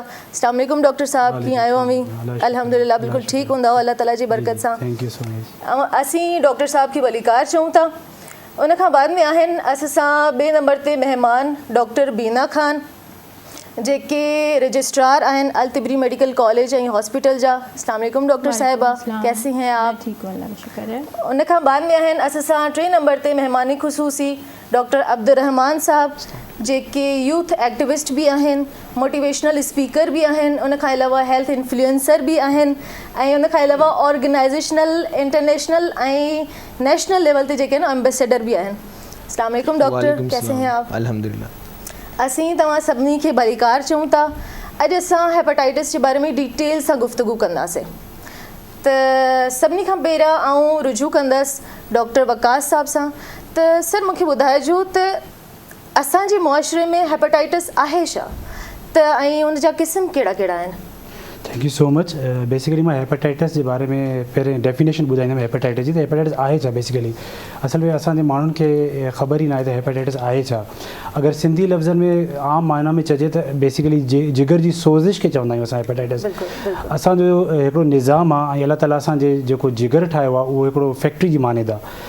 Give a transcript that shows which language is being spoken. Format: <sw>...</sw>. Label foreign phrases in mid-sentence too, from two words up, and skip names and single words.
<ar>السلام علیکم</ar> <sd>डॉक्टर साहब, कीअं आहियो? अमी अल्हम्दुलिल्लाह बिल्कुलु ठीकु हूंदा अल्लाह ताला जी बरकत सां। असीं डॉक्टर साहब खे भलीकार चऊं था। उन खां बाद में आहिनि असां सां ॿिए नंबर ते महिमान डॉक्टर बीना ख़ान, जेके रजिस्ट्रार आहिनि अल तिबरी मेडिकल कॉलेज ऐं हॉस्पिटल जा।</sd> <ar>السلام علیکم</ar> <ur>ڈاکٹر صاحبہ، کیسی ہیں آپ? ٹھیک ہوں، اللہ کا شکر ہے.</ur> <sd>उन खां बाद में आहिनि असां सां टे नंबर ते महिमानी ख़ुसूसी डॉक्टर अब्दुर्रहमान साहब, जेके</sd> <en>youth activist</en> <sd>बि आहिनि,</sd> <en>motivational speaker</en> <sd>बि आहिनि, उन खां अलावा</sd> <en>health influencer</en> <sd>बि आहिनि ऐं उन खां अलावा</sd> <en>organizational international</en> <sd>ऐं</sd> <en>national level</en> <sd>ते जेके आहिनि एम्बेसडर बि आहिनि।</sd> <ar>السلام علیکم</ar> <ur>ڈاکٹر، کیسے ہیں آپ? الحمدللہ.</ur> <sd>असीं तव्हां सभिनी खे भलीकार चऊं था। अॼु असां हेपेटाइटिस जे बारे में डिटेल सां गुफ़्तगू कंदासीं। त सभिनी खां पहिरियां आउं रुजू कंदसि डॉक्टर वकास साहब सां। त सर, मूंखे ॿुधाइजो त असांजे मुआशरे में हेपेटाइटिस आहे छा, त ऐं उन जा क़िस्म कहिड़ा कहिड़ा आहिनि?</sd> <en>Thank you so much.</en> <sd>बेसिकली मां हेपेटाइटिस जे बारे में पहिरें डेफिनेशन ॿुधाईंदुमि हेपेटाइटिस जी। त हेपेटाइटिस आहे छा? बेसिकली असल में असांजे माण्हुनि खे ख़बर ई न आहे त हेपेटाइटिस आहे छा। अगरि सिंधी लफ़्ज़नि में आम मायना में चइजे त बेसिकली जिगर जी सोज़िश खे चवंदा आहियूं असां हेपेटाइटिस। असांजो हिकिड़ो निज़ाम आहे ऐं अल्लाह ताला असांजे जेको जिगर ठाहियो आहे उहो हिकिड़ो फैक्ट्री जी मानद आहे।</sd>